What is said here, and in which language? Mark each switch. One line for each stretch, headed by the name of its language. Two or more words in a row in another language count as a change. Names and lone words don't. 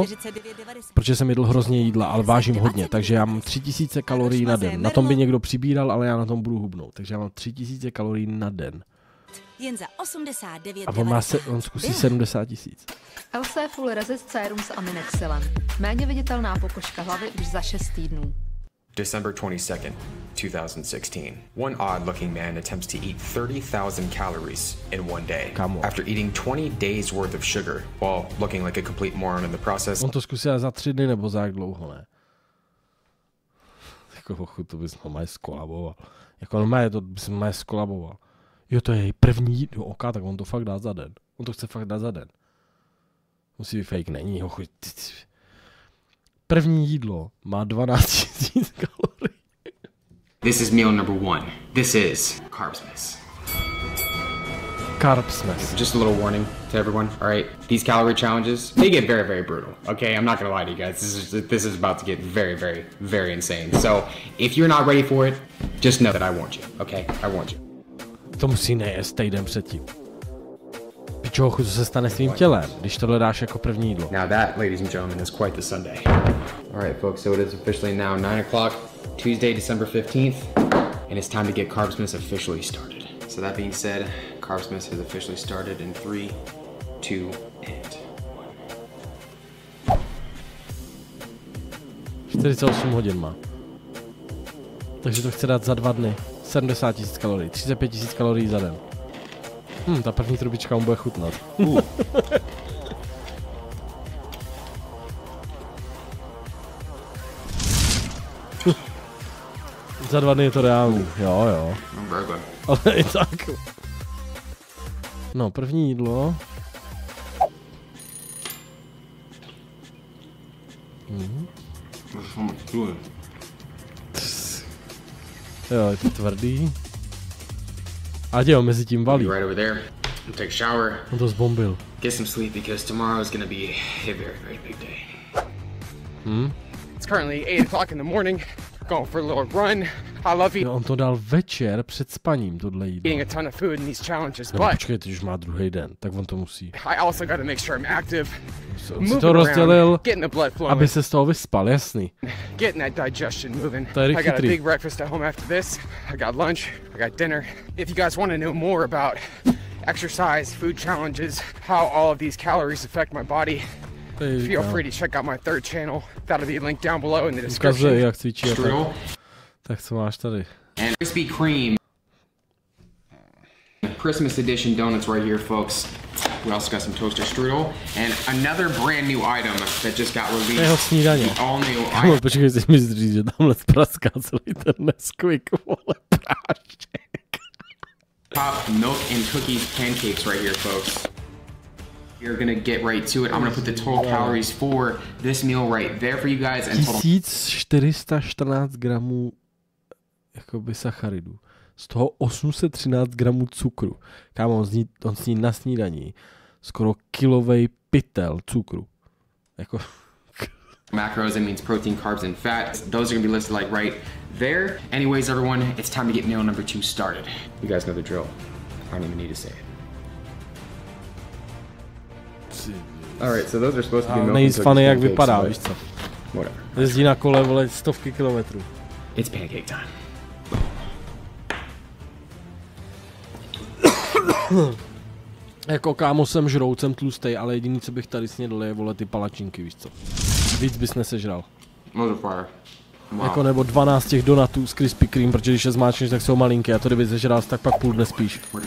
Czech: Protože jsem jedl hrozně jídla, ale vážím hodně, takže já mám 3000 kalorií na den. Na tom by někdo přibíral, ale já na tom budu hubnout. Takže já mám 3000 kalorií na den. Jen za 89. A on zkusí 70 000. LC Full Resist Serum s aminexilem. Méně viditelná pokožka hlavy už za 6 týdnů.
English: December 22nd, 2016. One odd-looking man attempts to eat 30,000 calories in one day after eating 20 days worth of sugar while looking like a complete moron in the process.
Czech: On to zkusil za 3 dny nebo za jak dlouho, ne? Jako to bys normálně skolaboval. Jako normálně to bys normálně skolaboval. Jo, to je její první oka, tak on to fakt dá za den. On to chce fakt dát za den. Musí být fake, není, hochu. První jídlo má 12 000 kalorií.
English: This is meal number 1. This is Carbsmith. Carbsmith. Just a little warning to everyone, all right? These calorie challenges, they get very, very brutal, okay? I'm not gonna lie to you guys. This is about to get very, very, very insane. So, if you're not ready for it, just know that I warned you, okay? I warned you.
Czech: To musí nejést týden předtím. Pičo, co se stane s tvým tělem, když tohle dáš jako první jídlo?
English: Now that, ladies and gentlemen, is quite the Sunday. All right, folks, so it is officially now 9 o'clock. Tuesday, December 15th, and it's time to get Carbsmith officially started. So that being said, Carbsmith has officially started in 3, 2, and
Czech: 48 hodin má. Takže to chce dát za 2 dny. 70 000 kalorií, 35 000 kalorií za den. Ta první trubička mu bude chutnat. Za 2 dny je to reálný, jo. Ale i tak. No, první jídlo. Jo, je to tvrdý. A jo, mezi tím valí.
English: right over there. Take a shower.
Czech: On to zbombil.
English: Get some sleep because tomorrow is gonna be a very, very big day. It's currently 8 o'clock in the morning. Going for a little run. I love eating.
Czech: Jo, on to dal večer před spaním, tohle jídlo.
English: A ton of food in these challenges, No, but
Czech: počkej, teď už má druhý den, tak on to musí.
English: I also got to make sure I'm active.
Czech: On si to rozdělil,
English: getting the blood flowing,
Czech: aby se z toho vyspal, jasný.
English: getting that digestion moving.
Czech: To je
English: I got a
Czech: chytrý.
English: big breakfast at home after this. I got lunch. I got dinner. If you guys want to know more about exercise, food challenges, how all of these calories affect my body, feel free to check out my third channel. That'll be linked down below in the description.
Czech: Ukazuje, jak cvičí. Tak co máš tady?
English: And Krispy Kreme. Christmas edition donuts right here, folks. We also got some toaster strudel and another brand new item that just got released.
Czech: Jeho snídaně.
English: All new
Czech: Kámo, počkej, si mi říct, že tamhle praská celý ten Nesquik, vole, prášek.
English: Top milk and cookies pancakes right here, folks. You're gonna get right to it. I'm gonna put the total calories for this meal right there for you guys. And total
Czech: 1414 gramů jakoby sacharidů. Z toho 813 gramů cukru. Kámo, on sní na snídaní skoro kilovej pytel cukru. Jako...
English: macros, it means protein, carbs, and fat. Those are gonna be listed like right there. Anyways, everyone, it's time to get meal number 2 started. You guys know the drill. I don't even need to say it. Alright, so those are supposed to be milk and
Czech: nejvíc funny, jak vypadá, víš co?
English: Whatever.
Czech: Jezdí na kole, vole, stovky kilometrů.
English: It's pancake time.
Czech: Jako kámo, jsem žroucem tlustej, ale jediný, co bych tady snědl, je, vole, ty palačinky, víš co? Víc bys nesežral.
English: Wow.
Czech: Jako nebo 12 těch donatů z Krispy Kreme, protože když je zmáčneš, tak jsou malinké, a to kdyby sežral, tak pak půl dne spíš.